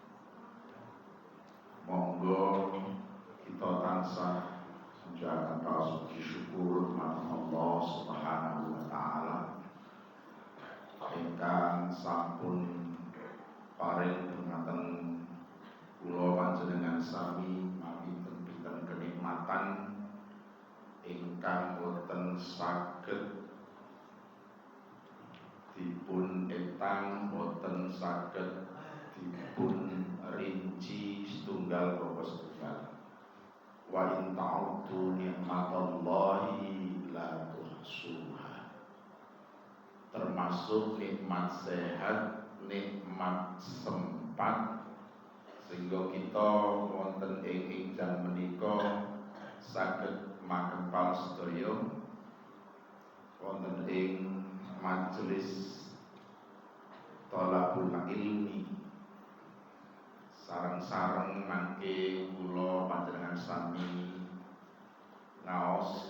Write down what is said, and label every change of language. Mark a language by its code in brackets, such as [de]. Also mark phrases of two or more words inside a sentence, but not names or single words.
[jv] Monggo kita tansah menjalankan paus puji syukur marang Allah [ar] سبحانه وتعالى [jv] ingkang sampun paring dhumateng kula panjenengan sami pinten-pinten kenikmatan ingkang boten saged dipun etang, boten saged dipun rinci setunggal bapa setunggal. [ar] وإن تعدوا نعمة الله لا تحصوها. [id] Termasuk nikmat sehat, nikmat sempat, sehingga kita [jv] wonten ing ingkang menika saged makempal sedaya wonten ing majelis [ar] طلب العلم [jv] sareng-sareng mangke kula panjenengan sami ngaos